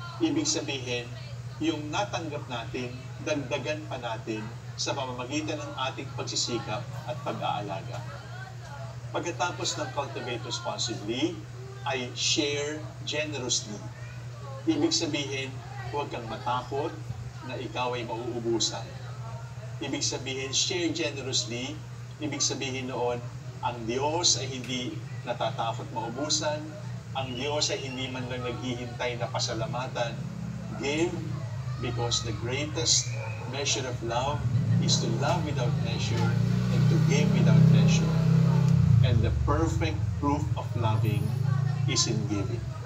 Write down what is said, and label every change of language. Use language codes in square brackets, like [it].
[tl] Ibig sabihin, yung natanggap natin, dagdagan pa natin sa pamamagitan ng ating pagsisikap at pag-aalaga. Pagkatapos ng cultivate responsibly, ay [en] share generously. [tl] Ibig sabihin, huwag kang matakot na ikaw ay mauubusan. Ibig sabihin, [en] share generously. [tl] Ibig sabihin noon, ang Diyos ay hindi natatakot maubusan. Ang Diyos ay hindi man lang naghihintay na pasalamatan. [en] Give, because the greatest measure of love is to love without measure and to give without measure. And the perfect proof of loving is in giving.